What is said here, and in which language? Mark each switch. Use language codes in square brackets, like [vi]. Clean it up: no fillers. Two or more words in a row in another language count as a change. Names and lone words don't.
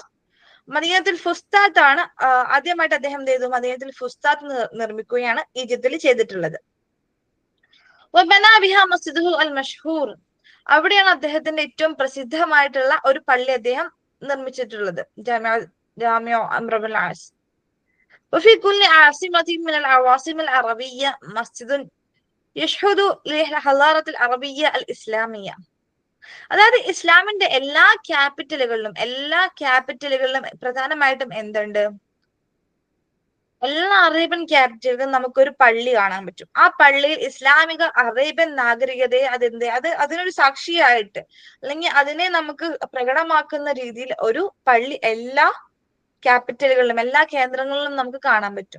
[ml] മദീനത്തുൽ ഫുസ്താത്ത് ആണ് ആദ്യമായിട്ട് അദ്ദേഹം എന്ത് ചെയ്തു? മദീനത്തുൽ ഫുസ്താത്ത് നിർമ്മിക്കുകയാണ് ഈജിപ്തിൽ ചെയ്തിട്ടുള്ളത്. അവിടെയാണ് അദ്ദേഹത്തിന്റെ ഏറ്റവും പ്രസിദ്ധമായിട്ടുള്ള ഒരു പള്ളി അദ്ദേഹം നിർമ്മിച്ചിട്ടുള്ളത്. ജാമിഅ അംർ ഇബ്നുൽ ആസ്. [ar] وفي كل عاصمة من العواصم العربية مسجد يشهد للحضارة العربية الإسلامية. [ml] അതായത് ഇസ്ലാമിന്റെ എല്ലാ ക്യാപിറ്റലുകളിലും പ്രധാനമായിട്ടും എന്തുണ്ട്? എല്ലാ അറേബ്യൻ ക്യാപിറ്റലിലും നമുക്കൊരു പള്ളി കാണാൻ പറ്റും. ആ പള്ളിയിൽ ഇസ്ലാമിക അറേബ്യൻ നാഗരികതയെ അതിനൊരു സാക്ഷിയായിട്ട്, അല്ലെങ്കിൽ അതിനെ നമുക്ക് പ്രകടമാക്കുന്ന രീതിയിൽ ഒരു പള്ളി എല്ലാ ക്യാപിറ്റലുകളിലും എല്ലാ കേന്ദ്രങ്ങളിലും നമുക്ക് കാണാൻ പറ്റും.